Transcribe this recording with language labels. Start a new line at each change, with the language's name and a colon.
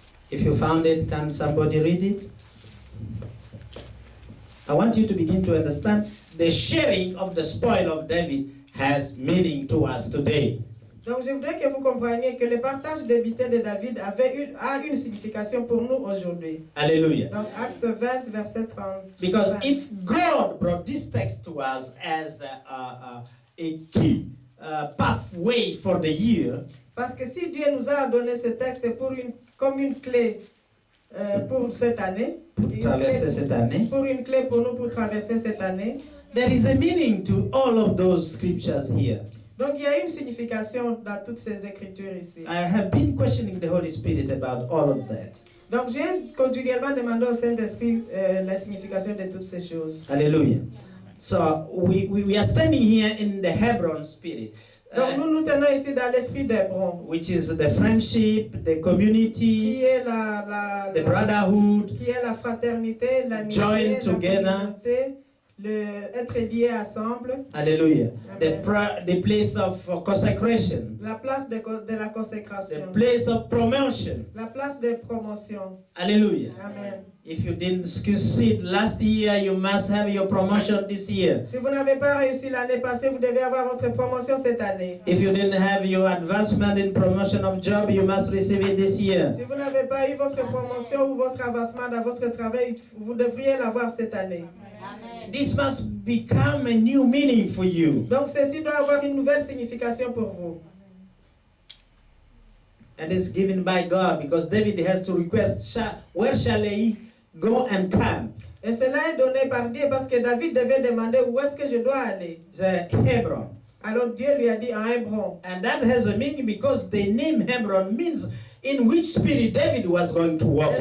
English: If you found it, can somebody read it? I want you to begin to understand the sharing of the spoil of David has meaning to us today.
French: Donc je voudrais que vous compreniez que le partage des butin de David a une signification pour nous aujourd'hui. Hallelujah. Donc Acte 20, verset 30.
English: Because if God brought this text to us as a key pathway for the year,
French: Parce que si Dieu nous a donné ce texte comme une clé pour cette année, pour traverser cette année, pour une clé pour nous pour traverser cette année,
English: there is a meaning to all of those scriptures here.
French: donc il y a une signification dans toutes ces écritures ici.
English: I have been questioning the Holy Spirit about all of that.
French: Donc j'ai continuellement demandé au Saint-Esprit la signification de toutes ces choses. Hallelujah.
English: So we are standing here in the Hebron spirit,
French: Donc nous nous tenons ici dans l'esprit d'Hébron,
English: which is the friendship, the community,
French: qui est
English: the brotherhood,
French: qui est la fraternité, l'amitié,
English: Join
French: la
English: together.
French: communauté, être liés ensemble, hallelujah, Amen.
English: the place of consecration,
French: la place de la
English: the
French: consécration,
English: place of promotion.
French: la place de promotion. Hallelujah. Amen.
English: If you didn't succeed last year, you must have your promotion this year.
French: Si vous n'avez pas réussi l'année passée, vous devez avoir votre promotion cette année.
English: If you didn't have your advancement in promotion of job, you must receive it this year.
French: Si vous n'avez pas eu votre promotion ou votre avancement dans votre travail, vous devriez l'avoir cette année.
English: This must become a new meaning for you.
French: Donc ceci doit avoir une nouvelle signification pour vous.
English: And it's given by God because David has to request, where shall he go and camp?
French: Et cela est donné par Dieu parce que David devait demander où est-ce que je dois aller.
English: It's Hebron.
French: Alors Dieu lui a dit en Hébron.
English: And that has a meaning because the name Hebron means in which spirit David was going to walk